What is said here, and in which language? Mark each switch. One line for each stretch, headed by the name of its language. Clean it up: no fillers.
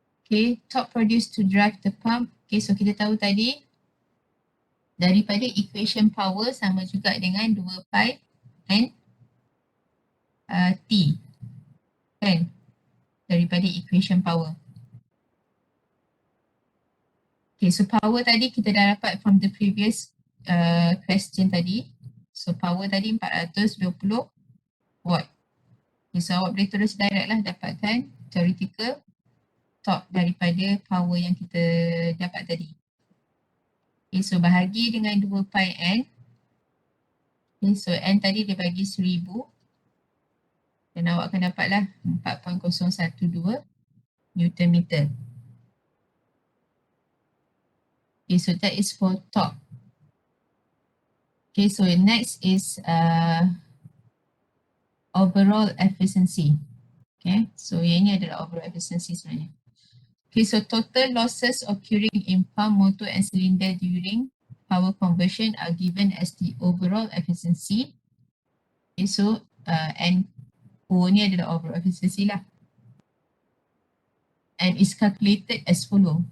English: Okay, torque produced to drive the pump.
Malay: Okay, so kita tahu tadi daripada equation power sama juga dengan 2 pi N T. Kan? Daripada equation power. Okay, so power tadi kita dah dapat
English: from the previous question
Malay: tadi. So power tadi 420 watt. Okay, so awak boleh terus direct lah dapatkan theoretical torque daripada power yang kita dapat tadi. Okay, so bahagi dengan 2 pi N. Okay, so N tadi dia bagi 1000. Dan awak akan dapatlah 4.012 Newton meter.
English: Okay, so that is for torque. Okay, so next is overall efficiency.
Malay: Okay, so yang ini adalah overall efficiency sebenarnya.
English: Okay, so total losses occurring in pump, motor and cylinder during power conversion are given as the overall efficiency.
Malay: Okay, so and O ni adalah overall efficiency lah.
English: And is calculated as follow.